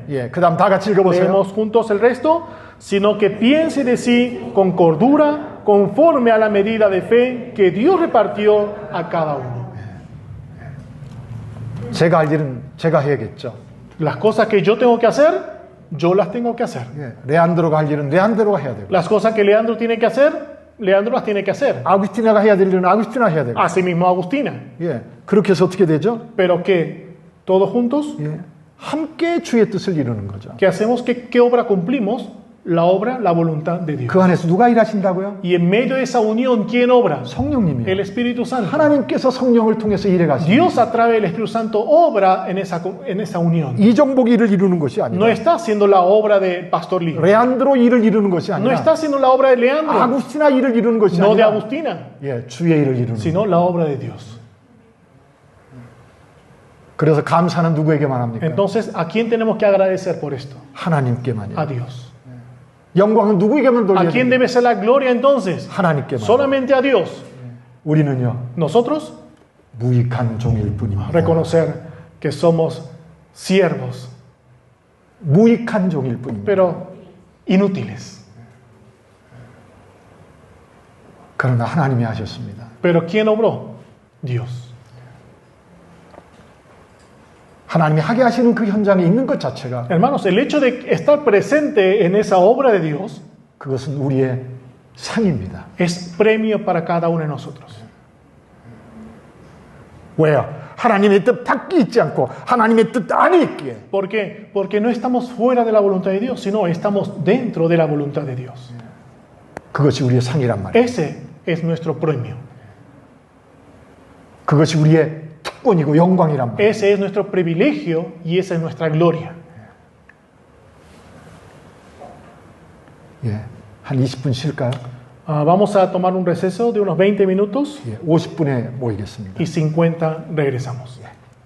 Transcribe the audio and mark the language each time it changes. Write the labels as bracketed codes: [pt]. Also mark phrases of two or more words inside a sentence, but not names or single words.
[ko] 그다음 다 같이 읽어보세요. [es] Leemos juntos el resto, sino que piense de sí con cordura, conforme a la medida de fe que Dios repartió a cada uno. [ko] 제가 할 일은 제가 해야겠죠. [es] Las cosas que yo tengo que hacer, yo las tengo que hacer. [ko] 레안드로가 할 일은 레안드로가 해야 되고, [es] Las cosas que Leandro tiene que hacer, Leandro las tiene que hacer. [ko] 아구스티나가 해야 될 일은 아구스티나 해야 되고. [es] Asimismo Agustina. [ko] 그렇게 해서 어떻게 되죠? [es] Pero que todos juntos, [ko] 함께 주의 뜻을 이루는 거죠. [es] ¿qué hacemos? ¿Qué obra cumplimos? La obra, la voluntad de Dios. [ko] 그 안에서 누가 일하신다고요? [es] Y en medio de esa unión, ¿quién obra? [ko] 성령님이요. [es] El Espíritu Santo. [ko] 하나님께서 성령을 통해서 일해 가십니다. [es] Dios a través del Espíritu Santo obra en esa unión. [ko] 이정복 일을 이루는 것이 [es] No [ko] 아니라 [es] está haciendo la obra de Pastor Lee. [ko] 레안드로 일을 이루는 것이 [es] No [ko] 아니라 [es] está haciendo la obra de Leandro, [ko] 아구스티나 일을 이루는 것이 [es] no de [ko] 아니라 [es] Agustina, [ko] 주의 일을 이루는 거예요. [es] sino la obra de Dios. [ko] 그래서 감사는 누구에게만 합니까? [es] Entonces, ¿a quién tenemos que agradecer por esto? [ko] 하나님께만요. [es] A Dios. [ko] 영광은 누구에게만 [es] ¿A [ko] 돌려야 [es] quién [ko] 돼요? [es] debe ser la gloria entonces? [ko] 하나님께만. [es] Solamente a Dios. [ko] 우리는요 [es] Nosotros [ko] 무익한 종일 뿐입니다. [es] reconocer que somos siervos, [ko] 무익한 종일 뿐입니다. [es] pero inútiles. [ko] 그러나 하나님이 하셨습니다. [es] Pero ¿quién obró? Dios. [ko] 하나님이 하게 하시는 그 현장에 있는 것 자체가 [es] Hermanos, el hecho de estar presente en esa obra de Dios [ko] 그것은 우리의 상입니다. [es] es premio para cada uno de nosotros. [ko] 왜요? 하나님의 뜻 밖에 있지 않고 하나님의 뜻 안에 있기에. [es] ¿Por qué? Porque no estamos fuera de la voluntad de Dios, sino estamos dentro de la voluntad de Dios. [ko] 그것이 우리의 상이란 말이에요. [es] Ese es nuestro premio. [ko] 그것이 우리의 특권이고 영광이란 말이에요. [es] Ese es nuestro privilegio y esa es nuestra gloria. [ko] 한 20분 쉴까요? [es] Vamos a tomar un receso de unos 20 minutos [ko] 50분에 모이겠습니다. [es] y 50 regresamos.